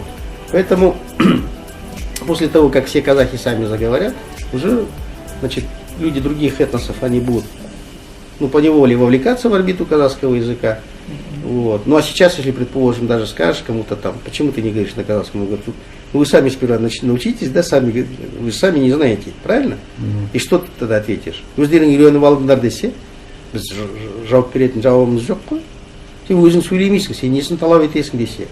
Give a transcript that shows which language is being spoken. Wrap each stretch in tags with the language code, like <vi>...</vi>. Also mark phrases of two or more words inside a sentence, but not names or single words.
<ru>Поэтому после того, как все казахи сами заговорят, уже, значит, люди других этносов, они будут, ну, поневоле вовлекаться в орбиту казахского языка. Вот. Ну, а сейчас, если, предположим, даже скажешь кому-то там, почему ты не говоришь на казахском, говорю, ну, вы сами сперва научитесь, да, сами, вы сами не знаете, правильно? И что ты тогда ответишь?</ru> <kk>Өздерің үйреніп алдыңдар десе, біз жауап беретін жауабымыз жоқ қой. Сен өзің сөйлемейсің, сен несін талап етесің десе.</kk>